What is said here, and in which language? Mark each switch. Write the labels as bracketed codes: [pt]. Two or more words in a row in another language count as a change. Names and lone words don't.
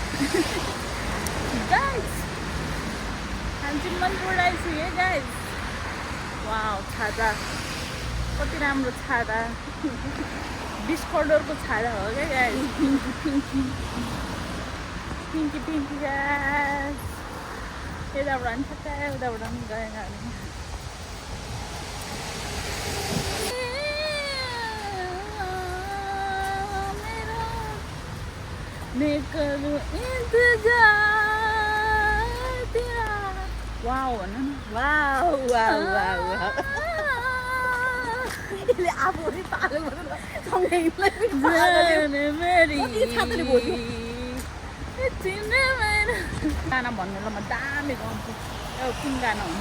[ne] गाइस हामी चाहिँ मनपुर आइसक्यो गाइस वाउ छाता कति राम्रो छाता 20 करोडको छाता हो क्या गाइस पिङ्की गाइस यताबाट पनि छ उताबाट पनि गएन [hi] मैं करूँ इंतजार तेरा [ne] वाओ भन्नु न वाउ वाउ वाउ यसले आफू पनि पागल भएर सँगै [hi] जाने मेरी [ne] कति छाताले बोल्यो? तिम्रो मेरो गाना भन्नु ल म दामी गाउँछु एउटा कुन गाना भन्नु